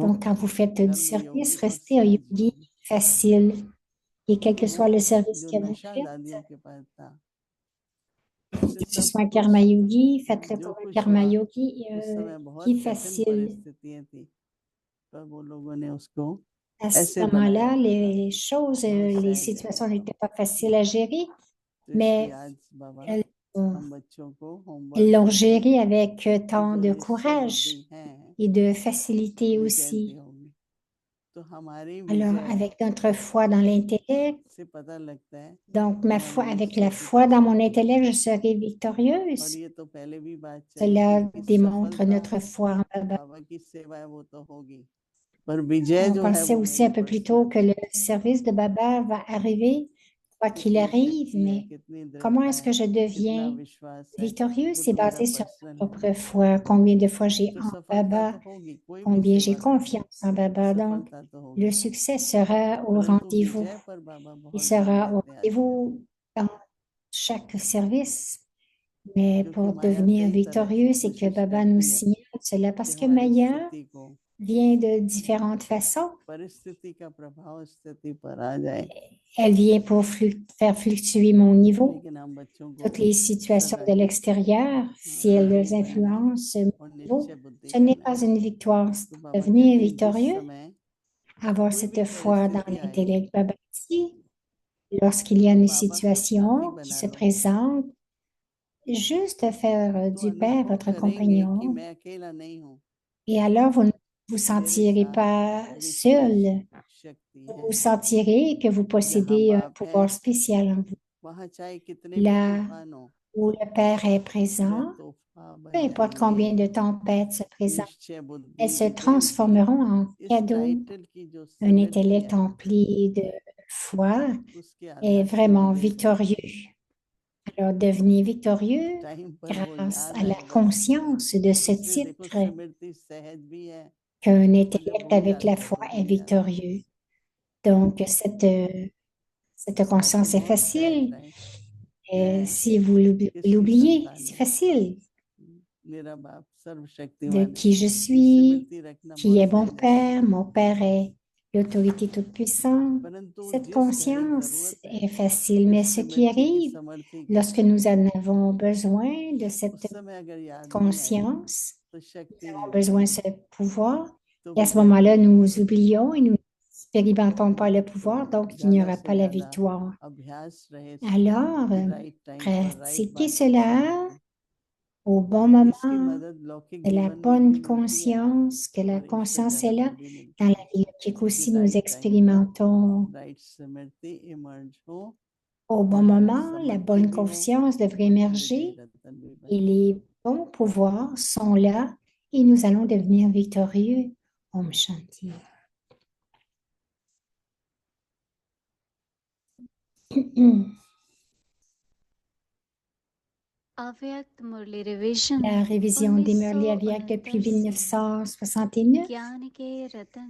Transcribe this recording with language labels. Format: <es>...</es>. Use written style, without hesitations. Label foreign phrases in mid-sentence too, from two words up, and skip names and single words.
<fr>donc, quand vous faites du</fr> <hi>कर्म</hi> <fr>service,</fr> <hi>योगी और</hi> <fr>restez un</fr> <hi>सहज</hi> <fr>yogi</fr> <hi>योगी।</hi> <fr>facile. Et quel</fr> <hi>तो</hi> <fr>que soit le</fr> <hi>वो service जो</hi> <fr>que vous</fr> <hi>नशा दादियों</hi> <fr>faites,</fr> <hi>के पास था, उससे</hi> <fr>que ce</fr> <hi>सब</hi> <fr>soit un karma</fr> <hi>कुछ,</hi> <fr>yogi, faites-le</fr> <hi>जो</hi> <fr>comme un</fr> <hi>कुछ</hi> <fr>karma</fr> <hi>हुआ,</hi> <fr>yogi</fr> <hi>उस समय बहुत</hi> <fr>qui est</fr> <hi>कठिन</hi> <fr>facile.</fr> <hi>परिस्थितियां थी, पर वो लोगों ने उसको</hi> <fr>À ce</fr> <hi>ऐसे</hi> <fr>moment-là,</fr> <hi>बनाया</hi> <fr>les choses,</fr> <hi>कि वो</hi> <fr>les</fr> <hi>सहज</hi> <fr>situations</fr> <hi>है।</hi> <fr>n'étaient pas faciles à gérer,</fr> <hi>तो इसलिए</hi> <fr>mais</fr> <hi>आज बाबा</hi> <fr>elles,</fr> <hi>हम बच्चों को</hi> <fr>elles</fr> <hi>होमवर्क</hi> <fr>l'ont</fr> <hi>देते हैं</hi> <fr>géré avec</fr> <hi>कि</hi> <fr>tant</fr> <hi>जो</hi> <fr>de</fr> <hi>निश्चय बुद्धि</hi> <fr>courage</fr> <hi>है</hi> <fr>et de facilité</fr> <hi>विजयंती</hi> <fr>aussi.</fr> <hi>होगी। तो हमारी</hi> <fr>Alors,</fr> <hi>विजय</hi> <fr>avec notre foi dans l'intellect,</fr> <hi>से पता लगता है</hi> <fr>donc ma</fr> <hi>कि</hi> <fr>foi,</fr> <hi>हमें</hi> <fr>avec</fr> <hi>निश्चय</hi> <fr>la</fr> <hi>की</hi> <fr>foi dans mon</fr> <hi>शक्ति है।</hi> <fr>intellect, je serai</fr> <hi>और</hi> <fr>victorieuse.</fr> <hi>ये तो पहले भी बात चली थी</hi> <fr>Cela</fr> <hi>कि</hi> <fr>démontre</fr> <hi>सफलता</hi> <fr>notre foi en Baba.</fr> <hi>बाबा की सेवा है वो तो होगी, पर विजय</hi> <fr>On</fr> <hi>जो है</hi> <fr>pensait</fr> <hi>वो</hi> <fr>aussi un</fr> <hi>मेरी</hi> <fr>peu plus tôt</fr> <hi>पर्सनल</hi> <fr>que</fr> <hi>है।</hi> <fr>le service de Baba va arriver, quoi qu'il</fr> <hi>कितनी</hi> <fr>arrive,</fr> <hi>शक्ति है,</hi> <fr>mais</fr> <hi>कितनी</hi> <fr>comment</fr> <hi>दृढ़ता</hi> <fr>est-ce que</fr> <hi>है,</hi> <fr>je</fr> <hi>कितना</hi> <fr>deviens</fr> <hi>विश्वास है,</hi> <fr>victorieux?</fr> <hi>वो</hi> <fr>C'est</fr> <hi>तो मेरा</hi> <fr>basé sur</fr> <hi>पर्सनल</hi> <fr>ma</fr> <hi>है।</hi> <fr>propre foi. Combien de fois j'ai</fr> <hi>तो</hi> <fr>en</fr> <hi>सफलता</hi> <fr>Baba,</fr> <hi>तो होगी, कोई भी</hi> <fr>combien j'ai</fr> <hi>सेवा करो,</hi> <fr>confiance en Baba. Donc,</fr> <hi>सफलता तो</hi> <fr>le</fr> <hi>होगी,</hi> <fr>succès sera au</fr> <hi>परंतु</hi> <fr>rendez-vous.</fr> <hi>विजय पर बाबा</hi> <fr>Il</fr> <hi>बहुत ध्यान</hi> <fr>sera au</fr> <hi>देते हैं आजकल,</hi> <fr>rendez-vous dans chaque service. Mais</fr> <hi>क्योंकि</hi> <fr>pour</fr> <hi>माया</hi> <fr>devenir</fr> <hi>कई तरह से</hi> <fr>victorieux, c'est que</fr> <hi>कोशिश</hi> <fr>Baba nous</fr> <hi>करती है</hi> <fr>signale cela</fr> <hi>कि</hi> <fr>parce que</fr> <hi>हमारी</hi> <fr>Maya</fr> <hi>स्थिति को,</hi> <fr>vient de différentes façons.</fr> <hi>परिस्थिति का प्रभाव स्थिति पर आ जाए,</hi> <fr>Elle vient pour faire fluctuer mon niveau.</fr> <hi>लेकिन हम बच्चों को</hi> <fr>Toutes les situations</fr> <hi>सदा</hi> <fr>de</fr> <hi>ही</hi> <fr>l'extérieur, si elles</fr> <hi>विजयी बनना है</hi> <fr>influencent</fr> <hi>और</hi> <fr>mon niveau,</fr> <hi>निश्चय बुद्धि</hi> <fr>ce n'est</fr> <hi>करना</hi> <fr>pas</fr> <hi>है।</hi> <fr>une victoire.</fr> <hi>तो बाबा</hi> <fr>Devenir</fr> <hi>कहते हैं जिस</hi> <fr>victorieux,</fr> <hi>समय</hi> <fr>avoir</fr> <hi>कोई भी</hi> <fr>cette foi dans</fr> <hi>परिस्थिति आए,</hi> <fr>l'intellect. Baba dit, lorsqu'il y a</fr> <hi>तो</hi> <fr>une</fr> <hi>बाबा को साथी</hi> <fr>situation qui</fr> <hi>बना</hi> <fr>se</fr> <hi>लो,</hi> <fr>présente, juste faire</fr> <hi>तो</hi> <fr>du Père</fr> <hi>अनुभव</hi> <fr>votre</fr> <hi>करेंगे कि</hi> <fr>compagnon.</fr> <hi>मैं अकेला नहीं हूँ,</hi> <fr>Et alors, vous ne vous</fr> <hi>मेरे</hi> <fr>sentirez</fr> <hi>साथ</hi> <fr>pas</fr> <hi>विशेष</hi> <fr>seul.</fr> <hi>शक्ति</hi> <fr>Vous</fr> <hi>है।</hi> <fr>sentirez que vous</fr> <hi>जहाँ</hi> <fr>possédez un</fr> <hi>बाप है</hi> <fr>pouvoir spécial en vous.</fr> <hi>वहाँ चाहे कितने भी</hi> <fr>Là</fr> <hi>तूफान हो,</hi> <fr>où le Père est</fr> <hi>वह</hi> <fr>présent,</fr> <hi>तूफान</hi> <fr>peu</fr> <hi>बन</hi> <fr>importe combien</fr> <hi>जाएंगे।</hi> <fr>de tempêtes se présentent,</fr> <hi>निश्चय</hi> <fr>elles</fr> <hi>बुद्धि</hi> <fr>se</fr> <hi>विजयंती,</hi> <fr>transformeront en</fr> <hi>इस</hi> <fr>cadeaux.</fr> <hi>टाइटल की जो</hi> <fr>Un</fr> <hi>सिमिट्री</hi> <fr>intellect</fr> <hi>है,</hi> <fr>empli de foi</fr> <hi>उसके</hi> <fr>est</fr> <hi>आधार से</hi> <fr>vraiment</fr> <hi>विजय करते हैं।</hi> <fr>victorieux. Alors, devenez victorieux</fr> <hi>टाइम पर वो</hi> <fr>grâce</fr> <hi>याद</hi> <fr>à la</fr> <hi>आए बस,</hi> <fr>conscience de ce</fr> <hi>इसलिए देखो</hi> <fr>titre</fr> <hi>सिमृति सहज भी है,</hi> <fr>qu'un</fr> <hi>और जब</hi> <fr>intellect</fr> <hi>भूल</hi> <fr>avec la</fr> <hi>जाते हैं</hi> <fr>foi</fr> <hi>तो</hi> <fr>est</fr> <hi>भूल जाते हैं।</hi> <fr>victorieux. Donc, cette</fr> <hi>ऐसे</hi> <fr>conscience est</fr> <hi>बहुत सहज</hi> <fr>facile.</fr> <hi>रहे।</hi> <fr>Et</fr> <hi>मैं</hi> <fr>si vous</fr> <hi>किसकी</hi> <fr>l'oubliez,</fr> <hi>संतान</hi> <fr>c'est</fr> <hi>हूँ,</hi> <fr>facile.</fr> <hi>मेरा बाप</hi> <fr>De</fr> <hi>सर्वशक्तिमान है,</hi> <fr>qui je</fr> <hi>ये</hi> <fr>suis,</fr> <hi>सिमृति रखना</hi> <fr>qui</fr> <hi>बहुत</hi> <fr>est mon</fr> <hi>सहज है।</hi> <fr>père est l'autorité toute-puissante.</fr> <hi>परंतु</hi> <fr>Cette</fr> <hi>जिस घड़ी</hi> <fr>conscience</fr> <hi>जरूरत है</hi> <fr>est facile, mais</fr> <hi>इस</hi> <fr>ce qui</fr> <hi>स्मृति की</hi> <fr>arrive</fr> <hi>समर्थी की,</hi> <fr>lorsque nous en avons besoin de</fr> <hi>उस</hi> <fr>cette</fr> <hi>समय अगर याद नहीं आई</hi> <fr>conscience,</fr> <hi>तो</hi> <fr>nous</fr> <hi>शक्ति</hi> <fr>avons</fr> <hi>नहीं</hi> <fr>besoin de</fr> <hi>मिलेगी,</hi> <fr>ce pouvoir,</fr> <hi>तो</hi> <fr>et à ce</fr> <hi>विजय</hi> <fr>moment-là,</fr> <hi>नहीं</hi> <fr>nous</fr> <hi>होगी।</hi> <fr>oublions et nous n'expérimentons pas le pouvoir, donc il n'y</fr> <hi>ज्यादा</hi> <fr>aura</fr> <hi>से</hi> <fr>pas la</fr> <hi>ज्यादा</hi> <fr>victoire.</fr> <hi>अभ्यास रहे</hi> <fr>Alors,</fr> <en>right time</en> <hi>पर राइट</hi> <fr>pratiquez</fr> <hi>बात को</hi> <fr>cela</fr> <hi>सुनने की।</hi> <fr>au bon</fr> <hi>इसकी</hi> <fr>moment,</fr> <hi>मदद लौकिक</hi> <fr>de la</fr> <hi>जीवन में</hi> <fr>bonne</fr> <hi>भी मिलती है</hi> <fr>conscience, que la</fr> <hi>और ईश्वर</hi> <fr>conscience est</fr> <hi>जगत</hi> <fr>là.</fr> <hi>में भी</hi> <fr>Dans</fr> <hi>मिलती</hi> <fr>la</fr> <hi>है</hi> <fr>vie logique</fr> <hi>कि</hi> <fr>aussi, nous</fr> <en>right time</en> <hi>पर</hi> <fr>expérimentons</fr> <hi>राइट स्मृति इमर्ज हो</hi> <fr>au bon</fr> <hi>और राइट</hi> <fr>moment, la</fr> <hi>समर्थी</hi> <fr>bonne</fr> <hi>भी हो</hi> <fr>conscience devrait</fr> <hi>और विजय</hi> <fr>émerger</fr> <hi>रतन भी बन</hi> <fr>et</fr> <hi>जाए।</hi> <fr>les bons pouvoirs sont là et nous allons devenir victorieux.</fr> <hi>ओम शांति. अव्यक्त मुरली रिवीजन</hi> <fr>La révision des Murli Aviak 1969 depuis</fr> <hi>से 1969 ज्ञान के रतन</hi>